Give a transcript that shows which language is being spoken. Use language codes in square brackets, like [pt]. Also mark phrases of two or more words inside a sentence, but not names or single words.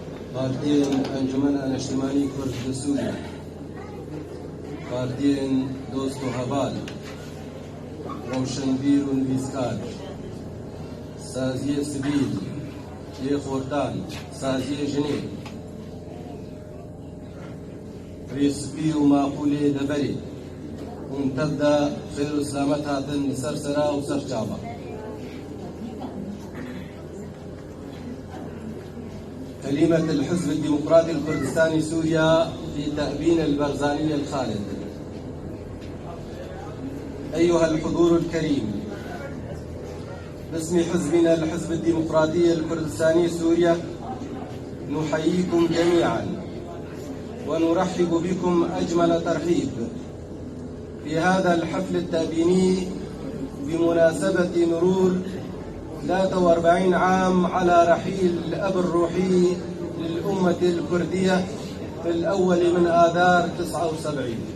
[ku] Partiyen Encümen Eştimani Kurd Suriye, Partiyen Dosto Haval, Rovşenbîr û Nivîskar, Saziye Sivîl, Yê Xortan, Saziye Jinê, Rêspî û Maqûlê Deverê, hûn tev de xêr û selamet hatin li ser sera û ser çava. [ar] كلمة الحزب الديمقراطي الكردستاني سوريا في تأبين البرزاني الخالد. أيها الحضور الكريم، باسم حزبنا الحزب الديمقراطي الكردستاني سوريا نحييكم جميعا ونرحب بكم أجمل ترحيب في هذا الحفل التأبيني بمناسبة مرور 43 عام على رحيل الأب الروحي للأمة الكردية في الأول من آذار 79.